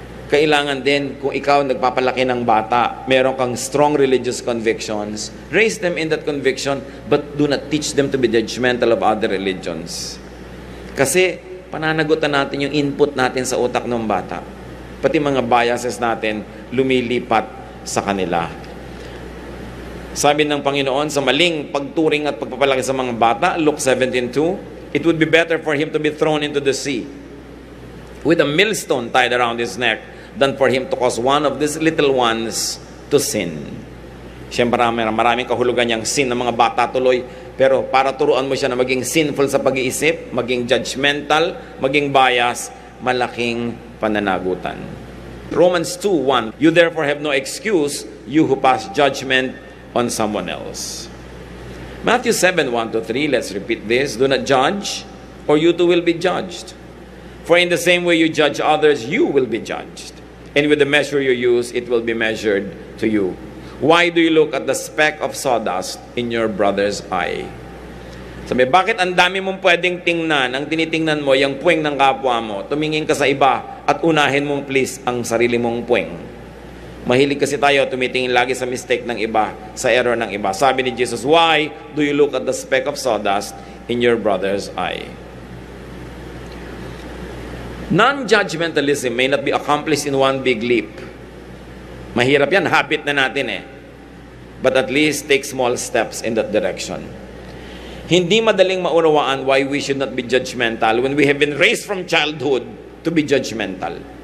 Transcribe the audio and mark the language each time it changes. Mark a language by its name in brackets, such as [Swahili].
[Filipino] Kailangan din, kung ikaw nagpapalaki ng bata, meron kang [English] strong religious convictions, raise them in that conviction, but do not teach them to be judgmental of other religions. [Filipino] Kasi, pananagutan natin yung input natin sa utak ng bata. Pati mga biases natin, lumilipat sa kanila. Sabi ng Panginoon, sa maling pagturing at pagpapalaki sa mga bata, [English] Luke 17:2, it would be better for him to be thrown into the sea with a millstone tied around his neck than for him to cause one of these little ones to sin. [Filipino] Siyempre, maraming kahulugan niyang sin ng mga bata tuloy, pero para turuan mo siya na maging sinful sa pag-iisip, maging judgmental, maging bias, malaking pananagutan. [English] Romans 2:1, you therefore have no excuse, you who pass judgment on someone else. Matthew 7:1-3, let's repeat this, do not judge, or you too will be judged. For in the same way you judge others, you will be judged. And with the measure you use, it will be measured to you. Why do you look at the speck of sawdust in your brother's eye? [Filipino] Sabi, bakit ang dami mong pwedeng tingnan? Ang tinitingnan mo, yung puweng ng kapwa mo. Tumingin ka sa iba at unahin mong please ang sarili mong puweng. Mahilig kasi tayo, tumitingin lagi sa mistake ng iba, sa error ng iba. Sabi ni Jesus, [English] why do you look at the speck of sawdust in your brother's eye? Non-judgmentalism may not be accomplished in one big leap. [Filipino] Mahirap yan, habit na natin eh. [English] But at least take small steps in that direction. [Filipino] Hindi madaling maunawaan [English] why we should not be judgmental when we have been raised from childhood to be judgmental.